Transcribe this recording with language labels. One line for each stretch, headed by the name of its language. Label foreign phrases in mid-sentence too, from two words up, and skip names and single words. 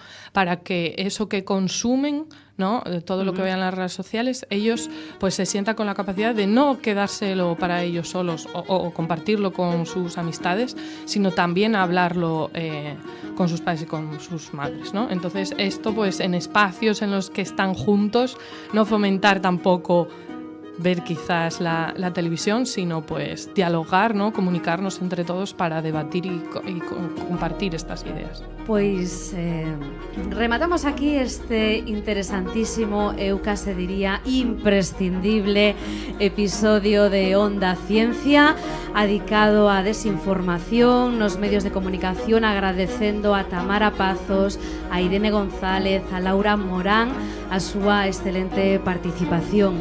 Spanish: Para que eso que consumen, ¿no? Todo lo que vean en las redes sociales, ellos pues se sientan con la capacidad de no quedárselo para ellos solos o compartirlo con sus amistades, sino también hablarlo con sus padres y con sus madres, ¿no? Entonces esto pues en espacios en los que están juntos, no fomentar tampoco ver quizás la televisión, sino pues dialogar, ¿no? Comunicarnos entre todos para debatir y compartir estas ideas.
Galician: Pois rematamos aquí este interesantísimo, eu case diría imprescindible episodio de Onda Ciencia, dedicado á desinformación nos medios de comunicación, agradecendo a Tamara Pazos, a Irene González, a Laura Morán a súa excelente participación.